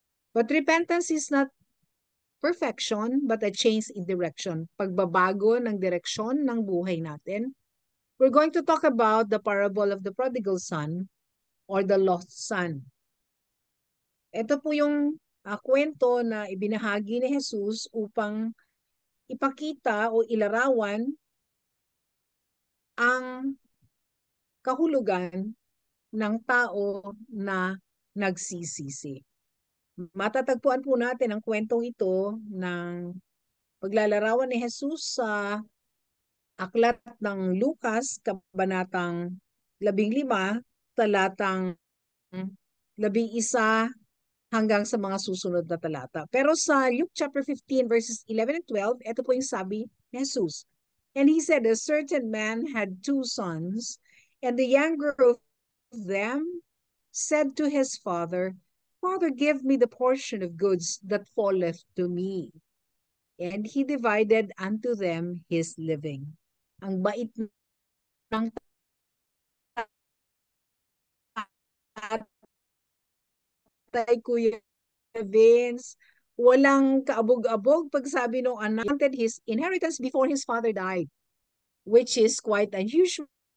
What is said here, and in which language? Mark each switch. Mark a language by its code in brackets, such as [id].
[en] But repentance is not perfection, but a change in direction. [tl] Pagbabago ng direksyon ng buhay natin. [en] We're going to talk about the parable of the prodigal son or the lost son. [tl] Ito po yung kwento na ibinahagi ni Jesus upang ipakita o ilarawan ang kahulugan ng tao na nagsisisi. Matatagpuan po natin ang kwentong ito ng paglalarawan ni Jesus sa aklat ng Lucas, kabanatang 15, talatang 11 hanggang sa mga susunod na talata. Pero sa [en] Luke chapter 15 verses 11 and 12, [tl] ito po yung sabi ni Jesus. [en] And he said, a certain man had 2 sons, and the younger of them said to his father, Father, give me the portion of goods that falleth to me. And he divided unto them his living. [tl] Ang bait ng tatay, Kuya Vince, walang kaabog-abog pag sabi nung anak, [en] wanted his inheritance before his father died, which is quite unusual.